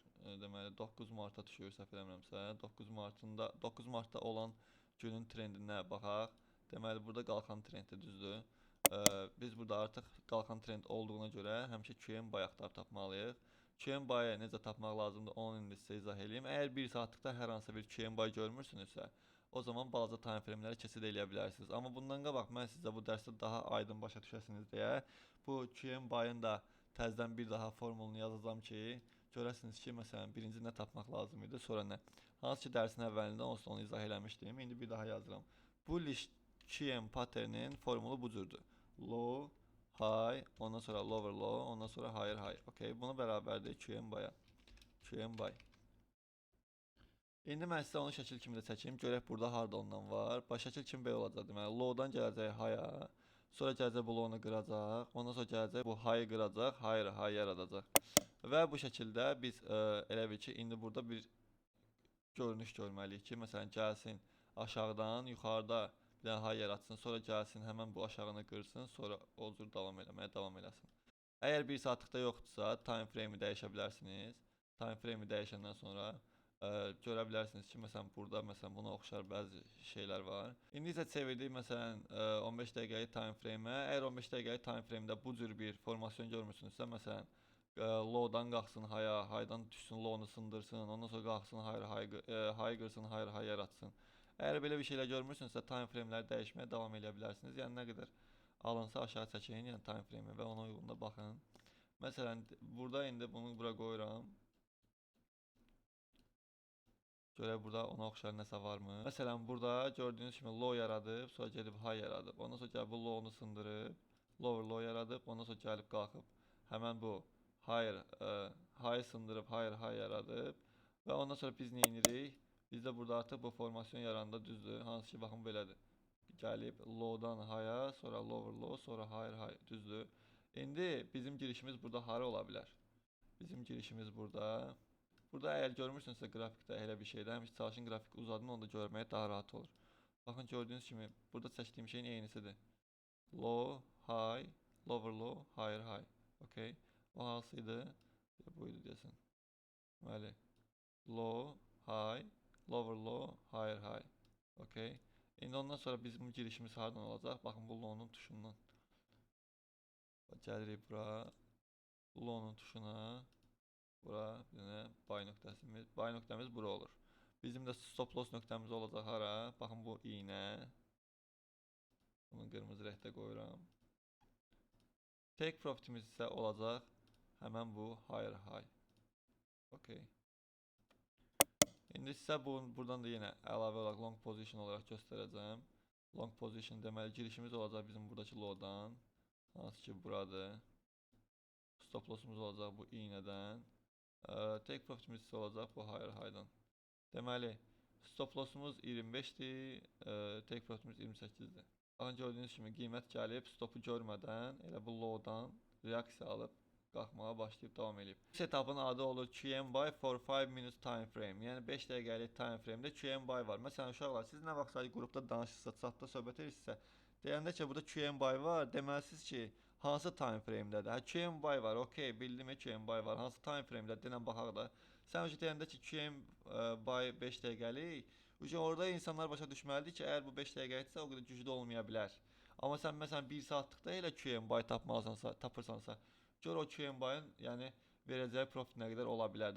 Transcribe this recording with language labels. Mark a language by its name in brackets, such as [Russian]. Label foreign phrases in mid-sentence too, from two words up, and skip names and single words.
[Azerbaijani] Deməli 9 marta düşür, səhv eləmirəmsə. 9 martda olan günün trendinə baxaq. Deməli burada qalxan trenddir, düzdür. Biz burada artıq qalxan trend olduğuna görə həmişə [English] QM buy [Azerbaijani] axtarıb tapmalıyıq. [English] QM buy-ı [Azerbaijani] necə tapmaq lazımdır, onu indi sizə izah edeyim. Əgər 1 saatlıqda hər hansı bir [English] QM buy [Azerbaijani] görmürsünüzsə, o zaman balaca [English] time frame-ləri [Azerbaijani] keçid eləyə bilərsiniz. Amma bundan qabaq mən sizə bu dərsdə daha aydın başa düşəsiniz deyə bu [English] QM buy-ın [Azerbaijani] da təzədən bir daha formulunu yazacağam ki, görəsiniz ki, məsələn, birinci nə tapmaq lazım idi, sonra nə. Hansı ki, dərsin əvvəlində onsuz onu izah eləmişdim. İndi bir daha yazıram. [English] Bullish QM pattern'in [Azerbaijani] formulu bu cürdür. [English] Low, high, [Azerbaijani] ondan sonra [English] lower low, [Azerbaijani] ondan sonra [English] higher high. [Azerbaijani] Okay, bunu bərabərdir [English] QM buy-a. QM buy. [Azerbaijani] İndi mən sizə onu şəkil kimi də çəkim. Görək burada harda ondan var. Baş şəkil kimi belə olacaq. Deməli, low-dan gələcək high-a. Sonra gələcək bu low-nu qıracaq. Ondan sonra gələcək bu high-ı qıracaq, [English] higher high [Azerbaijani] yaradacaq. Və bu şəkildə biz elə bil ki, indi burada bir görünüş görməliyik ki, məsələn, gəlsin aşağıdan yuxarıda bir dənə high yaratsın, sonra gəlsin həmən bu aşağını qırsın, sonra o cür davam eləsin. Əgər 1 saatlıqda yoxdursa, [English] time frame-i [Azerbaijani] dəyişə bilərsiniz. [English] Time frame-i [Azerbaijani] dəyişəndən sonra görə bilərsiniz ki, məsələn burada buna oxşar bəzi şeylər var. İndi isə çevirdik məsələn 15 dəqiqəlik [English] time frame-ə. [Azerbaijani] Əgər 15 dəqiqəlik [English] time frame-də [Azerbaijani] bu cür bir formasyon görmürsünüzsə, məsələn low-dan qalxsın high-a, high-dan düşsün low-nu sındırsın, ondan sonra qalxsın high qırsın, [English] higher high [Azerbaijani] yaratsın. Əgər belə bir şeylər görmürsünüzsə, [English] time frame-ləri [Azerbaijani] dəyişməyə davam edə bilərsiniz. Yəni nə qədər alınsa aşağı çəkin, yəni [English] time frame-i [Azerbaijani] və ona uyğun da baxın. Məsələn, burada indi bunu bura qoyuram. Görək burada ona oxşar nəsə varmı? Məsələn, burada gördüyünüz kimi low yaradıb, sonra gedib high yaradıb. Ondan sonra gəlib bu low-nu sındırıb, [English] lower low [Azerbaijani] yaradıb, ondan sonra gəlib qalxıb həmən bu high sındırıb, [English] higher high [Azerbaijani] yaradıb və ondan sonra biz nə edirik? Biz də burada artıq bu formasyon yaranda düzdür. Hansı ki, baxın belədir. Gəlib low-dan high-a, sonra [English] lower low, [Azerbaijani] sonra [English] higher high, [Azerbaijani] düzdür. İndi bizim girişimiz burada hara ola bilər? Bizim girişimiz burada. Burada əgər görmürsünüzsə qrafikdə elə bir şeydə, həmişə çalışın qrafik uzadın, onu da görməyə daha rahat olur. Baxın gördüyünüz kimi burada çəkdiyim şeyin eynisidir. [English] Low, high, lower low, higher high. [Azerbaijani] Okay. O hansıydı? Buydu deyəsən. Deməli, [English] low, high, lower low, higher high. [Azerbaijani] Okay. İndi ondan sonra bizim girişimiz hardan olacaq? Baxın bu low-nun tuşundan. Gəlirik bura. Low-nun tuşuna. Bura bir dənə buy nöqtəsimiz. Buy nöqtəmiz bura olur. Bizim də [English] stop loss [Azerbaijani] nöqtəmiz olacaq hara? Baxın bu iynə. Bunu qırmızı rəngdə qoyuram. [English] Take profitimiz [Azerbaijani] isə olacaq həmən bu [English] higher high. [Azerbaijani] Okay. İndi sizə buradan da yenə əlavə olaraq [English] long position [Azerbaijani] olaraq göstərəcəm. [English] Long position [Azerbaijani] deməli girişimiz olacaq bizim buradakı low-dan. Hansı ki buradır. [English] stop lossumuz [Azerbaijani] olacaq bu iğnədən. [English] Take profitimiz [Azerbaijani] isə olacaq bu [English] higher high-dan. [Azerbaijani] Deməli, [English] stop lossumuz [Azerbaijani] 25-dir, [English] take profitimiz [Azerbaijani] 28-dir. Baxın, gördüyünüz kimi qiymət gəlib, stopu görmədən elə bu low-dan reaksiya alıb qalxmağa başlayıb davam edib. Setup'ın adı olur [English] QM buy for 5 minutes time frame. [Azerbaijani] Yəni 5 dəqiqəlik [English] time frame-də QM buy [Azerbaijani] var. Məsələn, uşaqlar, siz nə vaxtsa qrupda danışırsınızsa, chatda söhbət edirsinizsə, deyəndə ki, burada [English] QM buy [Azerbaijani] var, deməlisiniz ki, hansı [English] time frame-dədir? [Azerbaijani] Hə, [English] QM buy [Azerbaijani] var, okey, bildim [English] QM buy [Azerbaijani] var. Hansı [English] time frame-də? [Azerbaijani] Denən baxaq da. Sən önce deyəndə ki, [English] QM buy [Azerbaijani] 5 dəqiqəlik, orada insanlar başa düşməlidir ki, əgər bu 5 dəqiqəliksə, o qədər güclü olmaya bilər. Amma sən məsələn 1 saatlıqda elə [English] QM buy [Azerbaijani] tapırsansa, gör o [English] QM buy'ın [Azerbaijani] yəni verəcəyi profit nə qədər ola bilər.